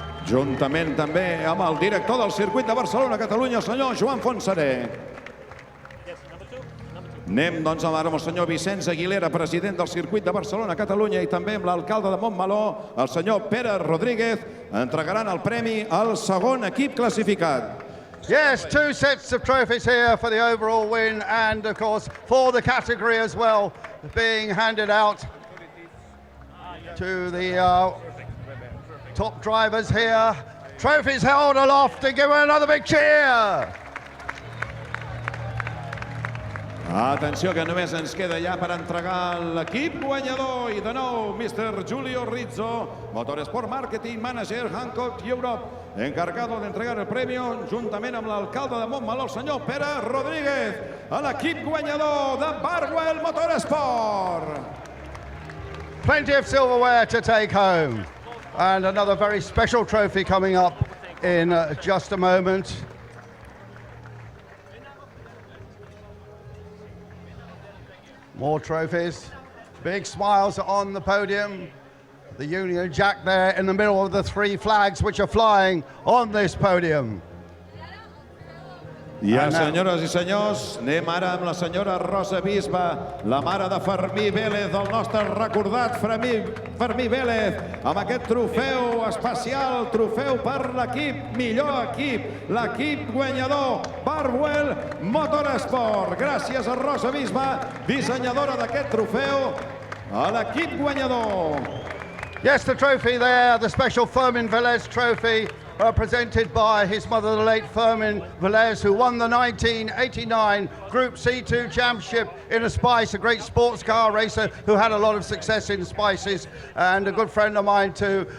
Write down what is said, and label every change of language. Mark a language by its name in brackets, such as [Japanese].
[Catalan] Juntament també amb el director del circuit de Barcelona, Catalunya, el senyor Joan Fontseré. Anem doncs amb el senyor Vicenç Aguilera, president del circuit de Barcelona, Catalunya, i també amb l'alcalde de Montmeló, el senyor Pere Rodríguez, entregaran el premi al segon equip classificat. [English] Yes, 2 sets of trophies here for the overall win and, of course, for the category as well, being handed out to the top drivers here. Trophies held aloft and give another big cheer. [Catalan] Atenció, que només ens queda ja per entregar l'equip guanyador. I de nou, Mr. Giulio Rizzo, Motorsport Marketing Manager Hankook Europe, [Spanish] encargado de entregar el premio, [Catalan] juntament amb l'alcalde de Montmeló, el senyor Pere Rodríguez, a l'equip guanyador de Barwell Motorsport. [English] Plenty of silverware to take home. And another very special trophy coming up in just a moment. More trophies, big smiles on the podium. The Union Jack there in the middle of the 3 flags which are flying on this podium. [Catalan] Ja, senyores i senyors, anem ara amb la senyora Rosa Bisba, la mare de Fermí Vélez, el nostre recordat Fermí Vélez, amb aquest trofeu especial, trofeu per l'equip, millor equip, l'equip guanyador, Barwell Motorsport. Gràcies a Rosa Bisba, dissenyadora d'aquest trofeu. a l'equip guanyador. [English] Yes, the trophy there, the special Fermin Velez trophy, presented by his mother, the late Fermin Velez, who won the 1989 Group C2 Championship in a Spice, a great sports car racer who had a lot of success in Spices, and a good friend of mine too.